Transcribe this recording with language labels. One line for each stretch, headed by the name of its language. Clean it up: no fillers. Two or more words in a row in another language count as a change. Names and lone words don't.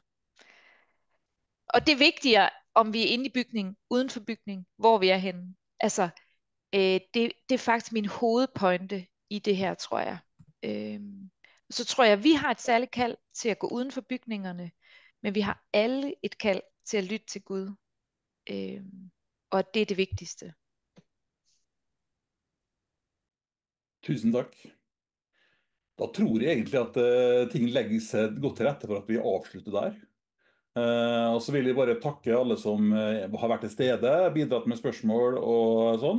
Danish: Og det er vigtigere, om vi er inde i bygningen, uden for bygningen, hvor vi er henne. Altså, det er faktisk min hovedpointe i det her, tror jeg. Så tror jeg, at vi har et særligt kald til at gå uden for bygningerne, men vi har alle et kald til at lytte til Gud. Og det er det vigtigste.
Norwegian: Tusen takk. Da tror jeg egentlig at ting legger seg godt til rette for at vi avslutter der. Og så vil jeg bare takke alle som har vært til stede, bidratt med spørsmål og sånn.